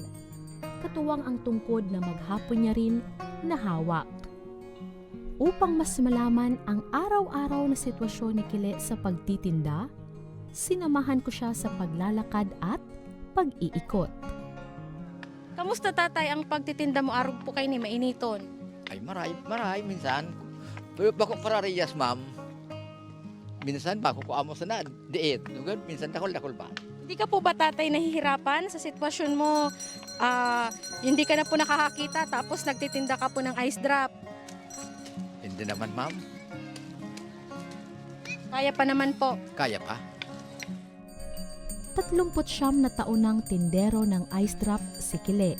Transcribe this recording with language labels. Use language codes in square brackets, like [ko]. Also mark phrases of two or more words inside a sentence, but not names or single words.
[tl] Katuwang ang tungkod na maghapon niya rin nahawak. Upang mas malaman ang araw-araw na sitwasyon ni Kile sa pagtitinda, sinamahan ko siya sa paglalakad at pag-iikot. [bik] Kamusta tatay ang pagtitinda mo arog po kay ni mainiton? Ay maray minsan. Pero bako parariyas ma'am. Minsan bako ko amo sanad. Diit. Nugad minsan dakol pa. [tl] Hindi ka po ba tatay nahihirapan sa sitwasyon mo? Hindi ka na po nakakakita tapos nagtitinda ka po ng ice drop. Hindi naman ma'am. Kaya pa naman po. Kaya pa. 39 na taon ng tindero ng ice drop si Kile.